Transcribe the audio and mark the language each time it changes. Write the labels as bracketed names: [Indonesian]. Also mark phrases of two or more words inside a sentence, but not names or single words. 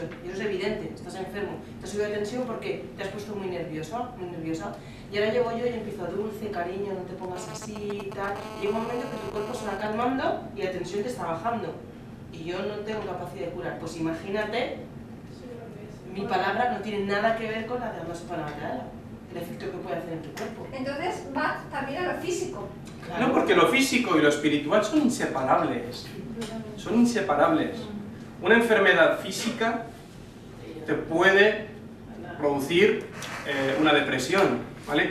[Spanish] Y eso es evidente, estás enfermo. Te sube la tensión porque te has puesto muy nerviosa. Y ahora llego yo y empiezo dulce, cariño, no te pongas así y tal. Y llega un momento que tu cuerpo se va calmando y la tensión te está bajando. Y yo no tengo capacidad de curar. Pues imagínate, mi palabra no tiene nada que ver con la de Allah [Arabic] سبحانه وتعالى. [Spanish] El efecto que puede hacer en tu cuerpo. Entonces va también a lo físico. No, porque lo físico y lo espiritual son inseparables. Son inseparables. Una enfermedad física te puede producir una depresión, ¿vale?